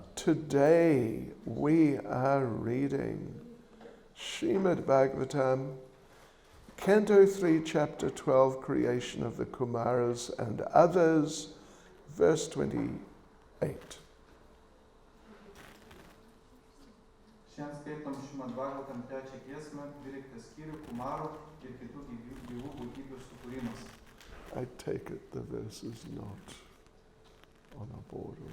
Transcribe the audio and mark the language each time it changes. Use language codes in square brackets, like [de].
[en] Today we are reading Srimad Bhagavatam, Canto 3, Chapter 12, Creation of the Kumaras and Others, verse 28. [lt] Šiandien skaitom Šrimad Bhagavatam 3 giesmę, 12 skyrių Kumarų ir kitų gyvų būtybių sukūrimas. [en] I take it the verse is not on a board.